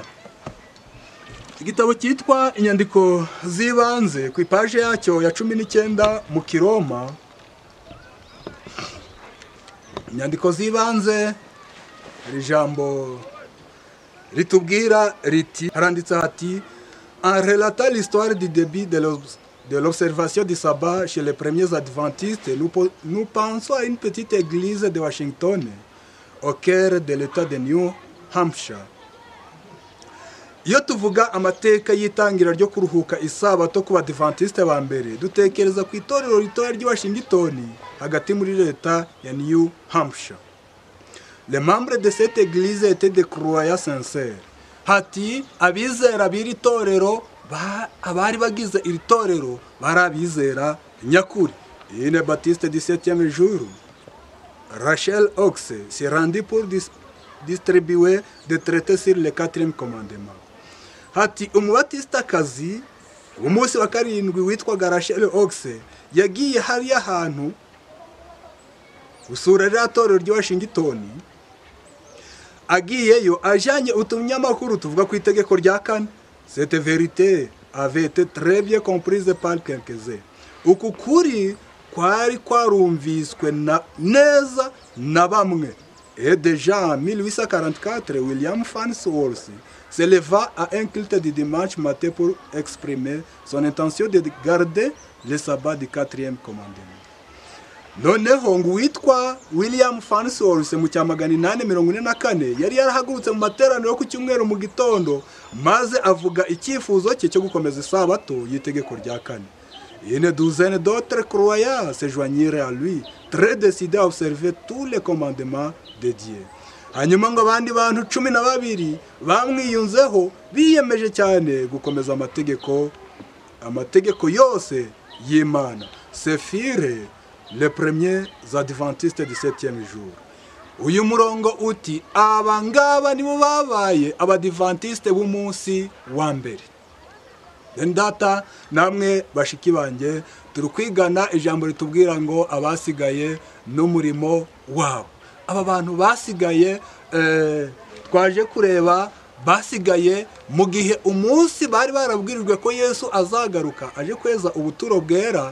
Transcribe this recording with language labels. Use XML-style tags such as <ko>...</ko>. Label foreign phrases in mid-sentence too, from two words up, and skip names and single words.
<rw>Igitabo cyitwa inyandiko z'ibanze ku ipaje yacyo ya 19 mu Kiroma. Inyandiko z'ibanze hari ijambo ritubwira riti, haranditse hati:</rw> <fr>en relatant l'histoire du début de l'observation du sabbat chez les premiers adventistes, nous pensons à une petite église de Washington au cœur de l'état de New Hampshire.</fr> <rw>Iyo tuvuga amateka y'itangira ryo kuruhuka isabato ku badivantiste ba mbere, dutekereza ku itorero ritoya ry'i Washington hagati muri leta ya New Hampshire.</rw> <fr>Les membres de cette église étaient des croyants sincères.</fr> <rw>Hati abizera b'iri torero, abari bagize iri torero bari abizera nyakuri.</rw> <fr>Une baptiste du 7e jour, Rachel Ox, s'est rendue pour distribuer des traités sur le 4e commandement.</fr> <rw>Hati umubatistakazi umunsi wa karindwi witwaga Rachel Ox yagiye hariya ahantu usura rya torero ry'i Washington, agiyeyo ajanye utunyamakuru tuvuga ku itegeko rya 4.</rw> <fr>Cette vérité avait été très bien comprise par quelques-uns.</fr> <rw>Uku kuri kwari kwarumviswe neza na bamwe.</rw> <fr>Et déjà en 1844, William Farnsworth se leva à un culte du dimanche matin pour exprimer son intention de garder le sabbat du 4e commandement.</fr> <rw>Noneho ngo witwa William Farnsworth mu cya 844 yari yarahagurutse mu materaniro ku cyumweru mu gitondo, maze avuga icyifuzo cye cyo gukomeza isabato y'itegeko rya 4.</rw> <fr>Une douzaine d'autres croyants se joignirent à lui, très décidés à observer tous les commandements de Dieu.</fr> <rw>Hanyuma ngo abandi bantu 12 bamwiyunzeho biyemeje cyane gukomeza amategeko yose y'Imana.</rw> <fr>Ce furent les premiers adventistes du 7e jour.</fr> <rw>Uyu murongo uti abangaba nibo babaye abadivantiste b'umunsi wa mbere. Ndata namwe bashiki banjye turi kwigana ijambo ritubwira ngo abasigaye n'umurimo wabo. Aba bantu basigaye twaje kureba basigaye mu gihe umunsi bari barabwirijwe ko Yesu azagaruka aje kweza ubuturo bwera.</rw>